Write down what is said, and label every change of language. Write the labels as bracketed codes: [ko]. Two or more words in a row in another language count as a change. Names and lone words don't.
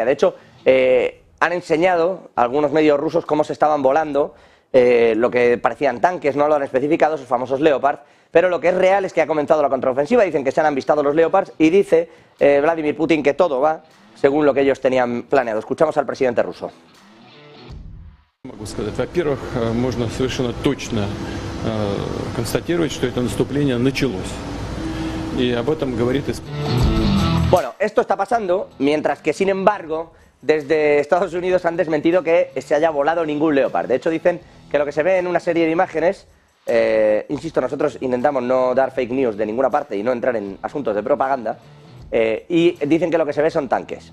[es] De hecho, han enseñado a algunos medios rusos cómo se estaban volando lo que parecían tanques, no lo han especificado, esos famosos Leopard, pero lo que es real es que ha comenzado la contraofensiva. Dicen que se han avistado los Leopards y dice Vladimir Putin que todo va según lo que ellos tenían planeado. Escuchamos al presidente ruso. [ru] Могу сказать, во-первых, можно совершенно точно констатировать, что это наступление началось. Y об этом говорит... [es] Bueno, esto está pasando, mientras que, sin embargo, desde Estados Unidos han desmentido que se haya volado ningún Leopard. De hecho, dicen que lo que se ve en una serie de imágenes, insisto, nosotros intentamos no dar [en] fake news [es] de ninguna parte y no entrar en asuntos de propaganda, y dicen que lo que se ve son tanques.